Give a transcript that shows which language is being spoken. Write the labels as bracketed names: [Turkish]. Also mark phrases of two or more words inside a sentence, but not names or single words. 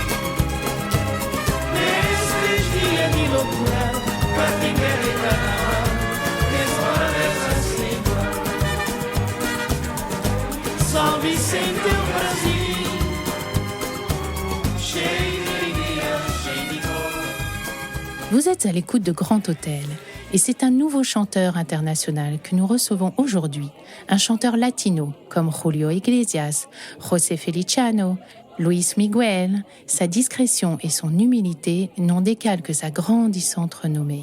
[Portuguese] Nesses dias de loucura, cá tem guerra e carnaval, nesse Morabeza sem igual. São Vicente é brasileiro, cheio de alegria, cheio de cor. [French] Vous êtes à l'écoute de Grand Hôtel. Et c'est un nouveau chanteur international que nous recevons aujourd'hui, un chanteur latino comme Julio Iglesias, José Feliciano, Luis Miguel. Sa discrétion et son humilité n'en décalent que sa grandissante renommée.